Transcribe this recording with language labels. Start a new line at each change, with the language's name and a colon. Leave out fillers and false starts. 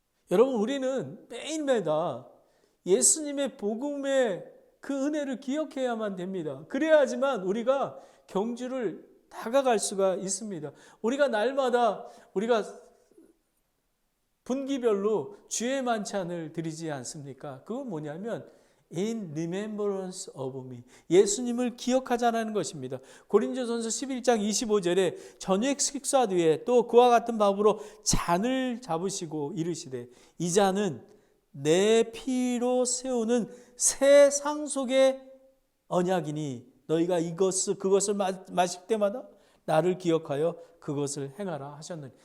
Korean: 여러분, 우리는 매일매일 예수님의 복음의 그 은혜를 기억해야만 됩니다. 그래야지만 우리가 경주를 다가갈 수가 있습니다. 우리가 날마다 우리가 분기별로 주의 만찬을 드리지 않습니까? 그건 뭐냐면
English: In remembrance of me.
Korean: 예수님을 기억하자는 것입니다. 고린도전서 11장 25절에 저녁 식사 뒤에 또 그와 같은 밥으로 잔을 잡으시고 이르시되 이 잔은 내 피로 세우는 새 상속의 언약이니 너희가 그것을 마실 때마다 나를 기억하여 그것을 행하라 하셨느니.